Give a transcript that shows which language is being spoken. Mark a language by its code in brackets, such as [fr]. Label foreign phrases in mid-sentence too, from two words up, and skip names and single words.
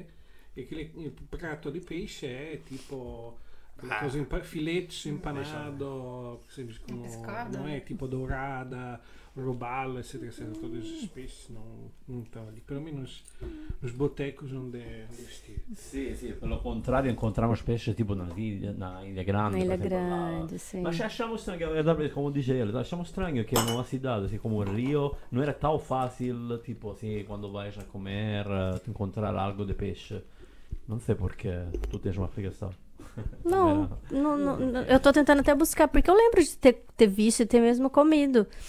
[pt] E aquele prato de peixe é tipo filetes empanados, como, não é? Tipo dourada, robalo, etc. Todos os peixes não estão ali. Pelo menos nos botecos onde estive. [it] Sì, per lo contrario incontriamo pesce tipo na Ilha Grande. [pt] Na Ilha [it] per esempio, [pt] Grande, sim. Ma achamos estranho, como dice ele, achamos estranho que numa cidade assim como o Rio não era tão fácil, tipo assim, quando vais a comer, encontrar algo de peixe. Não sei porque tu tens uma explicação. Não, eu tô tentando até buscar, porque eu lembro de ter visto e ter mesmo comido.